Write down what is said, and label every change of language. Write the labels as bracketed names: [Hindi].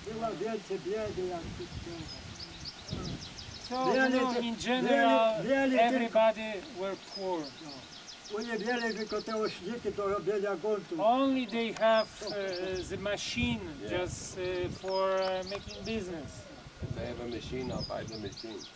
[Polish] Była więcej biedy jak wszystkiego. [English] So, you know, in general, everybody were poor. [Polish] Oni mieli tylko te ośniki do robienia gruntów. [English] Only they have the machine just for making business. If I have a machine, I'll buy the machine.